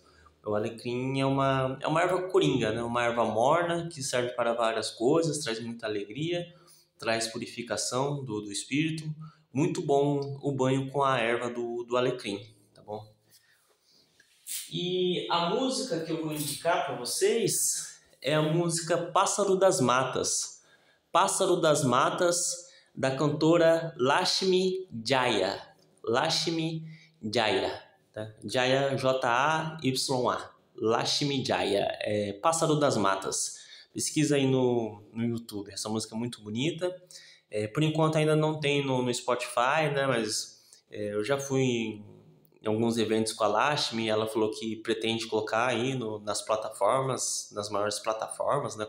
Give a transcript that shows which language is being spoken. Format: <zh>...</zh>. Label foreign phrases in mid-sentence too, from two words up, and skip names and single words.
<pt>O alecrim é uma erva coringa, né? Uma erva morna que serve para várias coisas, traz muita alegria, traz purificação do espírito. Muito bom o banho com a erva do alecrim, tá bom? E a música que eu vou indicar para vocês é a música Pássaro das Matas. Pássaro das Matas, da cantora Lakshmi Jaya. Lakshmi Jaya. Tá? Jaya, Jaya. Lakshmi Jaya. Pássaro das Matas. Pesquisa aí no YouTube. Essa música é muito bonita. Por enquanto ainda não tem no Spotify, né? Mas eu já fui em alguns eventos com a Lakshmi. Ela falou que pretende colocar aí nas plataformas, nas maiores plataformas, né?</pt>